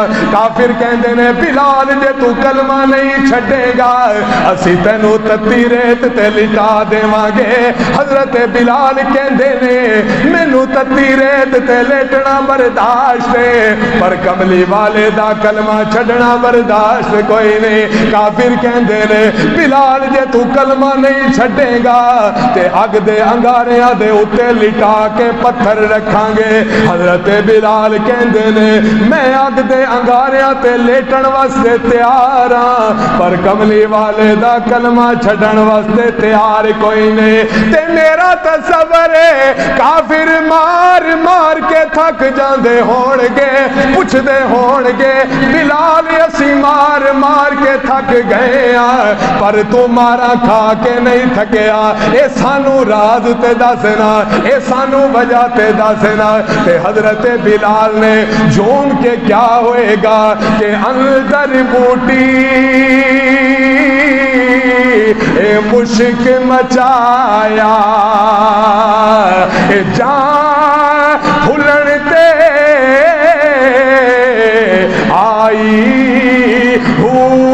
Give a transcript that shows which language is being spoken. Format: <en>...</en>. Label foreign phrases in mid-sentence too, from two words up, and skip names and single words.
<pa>کافر کہندے نے بلال جے تو کلمہ نہیں چھڈے گا اسی تینو تتی ریت تے لٹا دیواں گے. حضرت بلال کہندے نے مینوں تتی ریت تے لیٹنا برداشت ہے پر کملی والے دا کلمہ چھڈنا برداشت کوئی نہیں. کافر کہندے نے بلال جے تو کلمہ نہیں چھڈے گا تے اگ دے انگاریاں دے اتے لٹا کے پتھر رکھاں گے. حضرت بلال کہندے نے میں اگ دے انگاریاں تے لیٹن واسطے تیار ہاں پر کملی والے دا کلمہ چھڈن واسطے تیار کوئی نہیں. تے میرا تصور ہے کافر مار مار کے تھک جاندے ہون گے پوچھ دے ہون گے بلال اسی مار مار کے تھک گئے ہاں پر تو مارا کھا کے نہیں تھکیا. اے سانو راز تے دسنا اے سانو وجہ تے دسنا. تے حضرت بلال نے جون کے کیا ہوئے گا کہ اندر بوٹی اے مشک مچایا اے جان پھلن تے آئی ہو</pa>